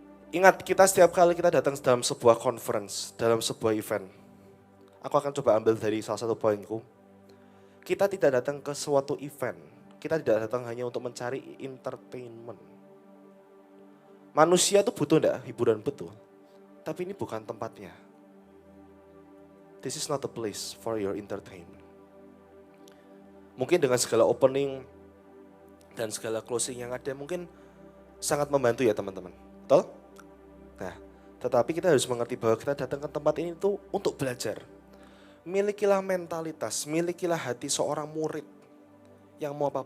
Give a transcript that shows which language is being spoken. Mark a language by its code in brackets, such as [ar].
[id] Ingat, kita setiap kali kita datang dalam sebuah conference, dalam sebuah event, aku akan coba ambil dari salah satu poinku. Kita tidak datang ke suatu event, kita tidak datang hanya untuk mencari entertainment. Manusia itu butuh enggak hiburan, betul, tapi ini bukan tempatnya. [en] This is not a place for your entertainment. [id] Mungkin dengan segala opening dan segala closing yang ada mungkin sangat membantu ya teman-teman. Betul? Nah, tetapi kita harus mengerti bahwa kita datang ke tempat ini tuh untuk belajar. Milikilah mentalitas, milikilah hati seorang murid yang mau apa?